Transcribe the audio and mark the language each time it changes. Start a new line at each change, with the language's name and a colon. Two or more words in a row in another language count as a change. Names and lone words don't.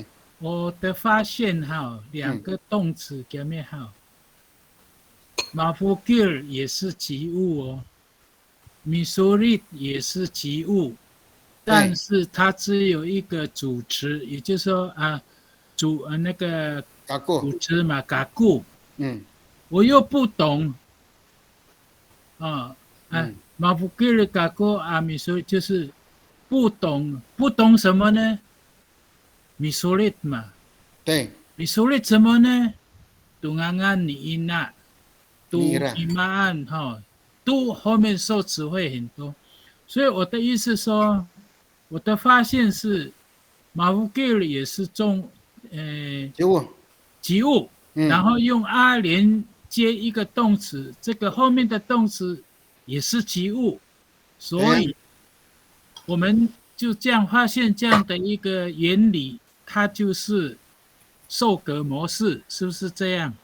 Chinese: 我的发现哈，两个动词给没好。mafkir 也是及物哦 ，misorit 也是及物，但是它只有一个主词，也就是说啊，那个主词嘛 ，gaku。我又不懂啊，
Paiwan: mafkir gaku
Chinese: 啊，misorit 就是不懂什么呢 ？misorit 嘛，对，misorit 什么呢？
Paiwan: tungangan ni ina。
Chinese: 都imaan 哈，都后面受词会很多，所以我的意思说，我的发现是 mafkir 也是及物，然后用阿连接一个动词，这个后面的动词也是及物，所以我们就这样发现这样的一个原理，它就是受格模式，是不是这样？